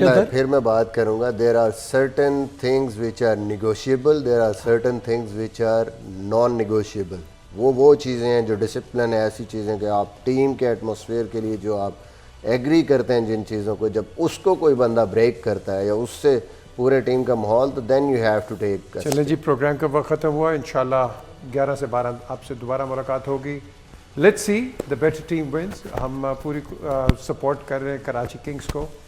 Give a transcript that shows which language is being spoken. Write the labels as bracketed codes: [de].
[ur] پھر میں بات کروں گا, [en] there are certain things which are negotiable, there are certain things which are non-negotiable. [ur] وہ چیزیں ہیں جو ڈسپلن ہے, ایسی چیزیں کہ آپ ٹیم کے ایٹماسفیئر کے لیے جو آپ ایگری کرتے ہیں جن چیزوں کو, جب اس کو کوئی بندہ بریک کرتا ہے یا اس سے پورے ٹیم کا ماحول, تو [en] Then you have to take. [ur] چلیں جی, پروگرام کا وقت ختم ہوا. انشاءاللہ 11 سے 12 آپ سے دوبارہ ملاقات ہوگی. [en] Let's see the better team wins. [ur] ہم پوری سپورٹ کر رہے ہیں کراچی کنگز کو.